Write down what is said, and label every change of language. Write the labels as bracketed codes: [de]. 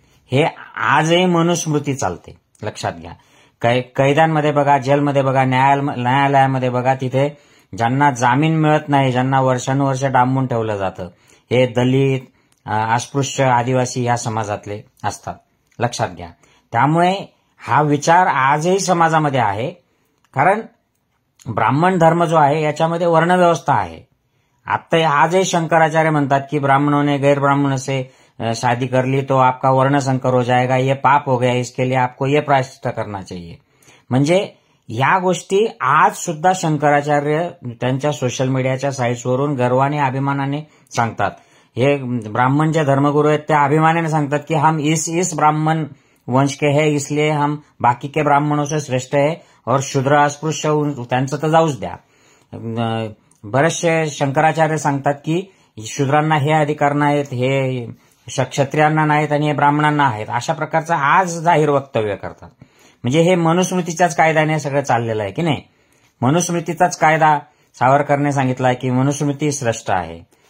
[mr] हे आजही मनुस्मृती चालते, लक्षात घ्या. कैद्यांमध्ये बघा, जेलमध्ये बघा, न्यायालयामध्ये बघा, तिथे ज्यांना जामीन मिळत नाही, ज्यांना वर्षानुवर्ष डांबून ठेवलं जातं, हे दलित, अस्पृश्य, आदिवासी या समाजातले असतात, लक्षात घ्या. त्यामुळे हा विचार आजही समाजामध्ये आहे. कारण ब्राह्मण धर्म जो आहे याच्यामध्ये वर्णव्यवस्था आहे. आता आजही शंकराचार्य म्हणतात की [hi] ब्राह्मणों ने गैर ब्राह्मणों से शादी कर ली तो आपका वर्ण संकर हो जाएगा, ये पाप हो गया, इसके लिए आपको ये प्रायश्चित्त करना चाहिए. [mr] म्हणजे या गोष्टी आज सुद्धा शंकराचार्य त्यांच्या सोशल मीडियाच्या साईट्सवरून गर्वाने, अभिमानाने सांगतात. हे ब्राह्मण जे धर्मगुरू आहेत ते अभिमानाने सांगतात की [hi] हम इस ब्राह्मण वंश के हैं, इसलिए हम बाकी के ब्राह्मणों से श्रेष्ठ है और [mr] शूद्र अस्पृश्य त्यांचं तर जाऊच द्या. बरेचसे शंकराचार्य सांगतात की शूद्रांना हे अधिकार नाहीत, हे क्षत्रियांना नाहीत आणि हे ब्राह्मणांना आहेत. अशा प्रकारचं आज जाहीर वक्तव्य करतात. म्हणजे हे मनुस्मृतीच्याच कायद्याने सगळं चाललेलं आहे की नाही. मनुस्मृतीचाच कायदा सावरकरने सांगितलाय की मनुस्मृती श्रेष्ठ आहे.